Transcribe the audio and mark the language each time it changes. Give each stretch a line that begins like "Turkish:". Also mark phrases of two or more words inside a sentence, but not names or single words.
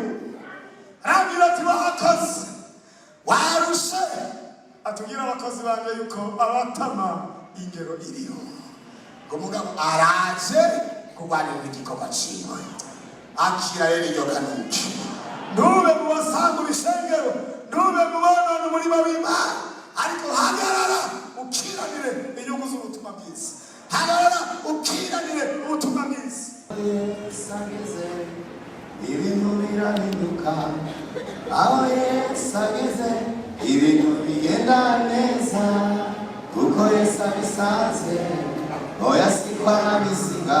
Rundi: Arambwira ati wakoze warushe, atubwira abakozi banjye yuko abatama ingero iriho, ngo mugabo araje kurwanira igikorwa ciwe. Akira rero iyo kanuki, ntube mu basangura ishengero, ntube mu bonona umurima w'Imana, ariko hagarara ukiranire inyungu z'ubutumwa bwiza, hagarara ukiranire ubutumwa bwiza. Yesu ageze ibintu birahinduka, aho Yesu ageze ibintu bigenda neza, kuko Yesu abisanze oya sikwa n'abisiga.